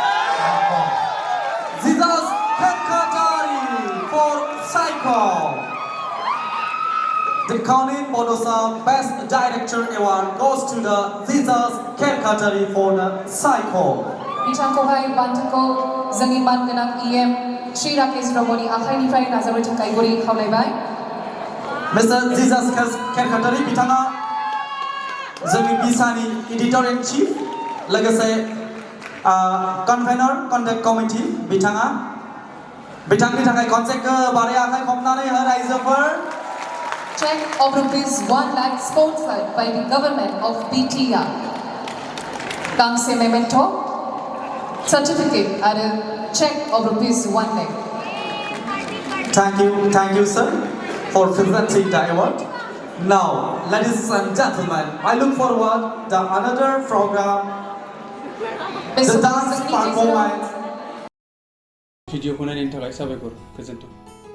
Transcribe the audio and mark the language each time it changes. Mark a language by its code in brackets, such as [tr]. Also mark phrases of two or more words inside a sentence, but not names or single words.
[en] Jesus Kerkatari for Psycho. The Conin BODO Best Director Award goes to the Jesus Kerkatari for the Psycho. [brx] बिथांखौहाय बान्थाखौ जोंनि मानगोनां EM श्री राकेश ब्रह्मनि आखाइनिफ्राय नाजावनो थाखाय गुरै खावलायबाय। Mr. Jesus Kerkatari बिथाङा जोंनि बिसानि [en] editor in chief [brx] लोगोसे [en] convener contact committee [brx] बिथाङा बिथांनि थाखाय खनसे गोबारै आखाइ खबनानै हो रायजोफोर। [en] Check of rupees 1 lakh sponsored by the government of BTA. गांसे मेमेन्टो certificate आरो check of rupees 1 lakh. Thank you sir for presenting the award. Now, ladies and gentlemen, I look forward to another program, the dance performance. [brx] भिडिअखौ नायनायनि थाखाय साबायखर गोजोन्थों।